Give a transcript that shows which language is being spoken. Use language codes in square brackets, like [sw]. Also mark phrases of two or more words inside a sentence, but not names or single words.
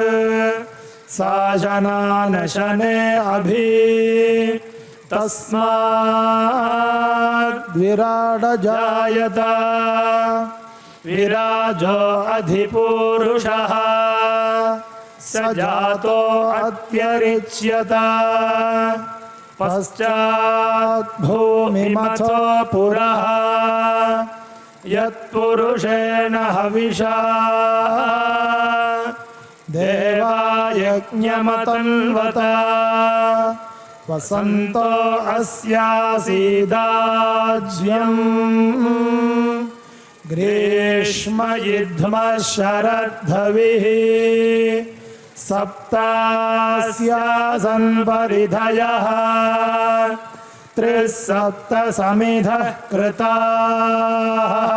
[sa] సాశనానశనే అభి తస్మాద్ విరాడ జాయత విరాజో అధిపూరుషః స జాతో అత్యరిచ్యత పశ్చాత్ భూమిమథో పురః यत्पुरुषेण हविषा देवायज्ञमतन्वत वसन्तो अस्यासीदाज्यम् ग्रीष्मयुध्मः शरद्धविः सप्तास्यासन् परिधयः त्रिसप्तसमिधः कृताः